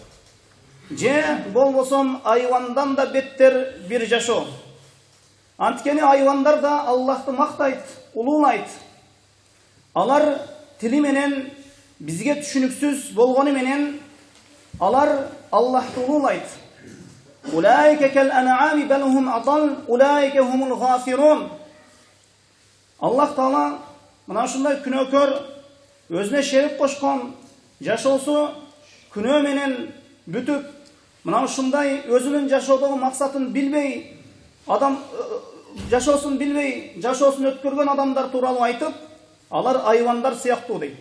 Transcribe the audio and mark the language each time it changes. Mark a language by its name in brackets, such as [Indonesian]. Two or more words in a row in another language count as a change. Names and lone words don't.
[Kyrgyz] Же болбосо айвандан да беттер бир жашоо. Анткени айвандар да Аллахты мактайт, улуулайт. Алар тили менен бизге түшүнүксүз болгону менен алар Аллахты улуулайт. [Arabic] أولئك كالأنعام بل هم أضل أولئك هم الغافلون. [Kyrgyz] Аллах Таала мына ушундай күнөөкөр, өзүнө шерик кошкон, жашоосу күнөө менен бүтүп, мына ушундай өзүнүн жашоодогу максатын билбей, адам жашоосун билбей, жашоосун өткөргөн адамдар тууралуу айтып, алар айвандар сыяктуу дейт.